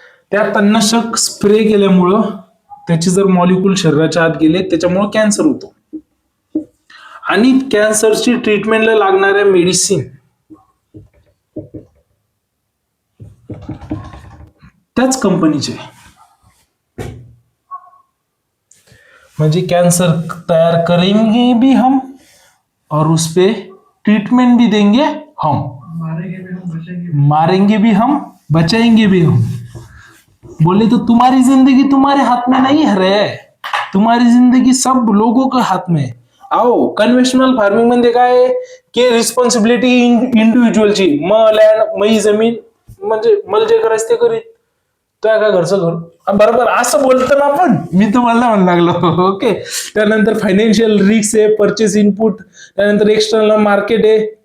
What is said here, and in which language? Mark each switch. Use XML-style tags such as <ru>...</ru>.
<mr>त्या तणनाशक स्प्रे केल्यामुळं त्याचे जर मॉलिक्यूल शरीराच्या आत गेले, त्याच्यामुळे कॅन्सर होतो. आणि कॅन्सरची ट्रीटमेंटला लागणाऱ्या मेडिसिन त्याच कंपनीचे.</mr> <hi>म्हणजे कैंसर तैयार करेंगे भी हम और उस पे ट्रीटमेंट भी देंगे हम, मारेंगे भी हम, बचाएंगे भी हम. बोले तो तुम्हारी जिंदगी तुम्हारे हाथ में नहीं है रे, तुम्हारी जिंदगी सब लोगों के हाथ में.</hi> <mr>आओ कन्व्हेन्शनल फार्मिंग मध्ये काय की रिस्पॉन्सिबिलिटी इंडिव्हिज्युअलची. लँड, मई जमीन, म्हणजे मला जे करायचं ते करीत, काय घरचं घर. बरोबर असं बोलतो ना आपण, मी तुम्हाला म्हणू लागलो. ओके, त्यानंतर फायनान्शियल रिस्क आहे, परचेस इनपुट, त्यानंतर एक्सटर्नल मार्केट आहे.</mr>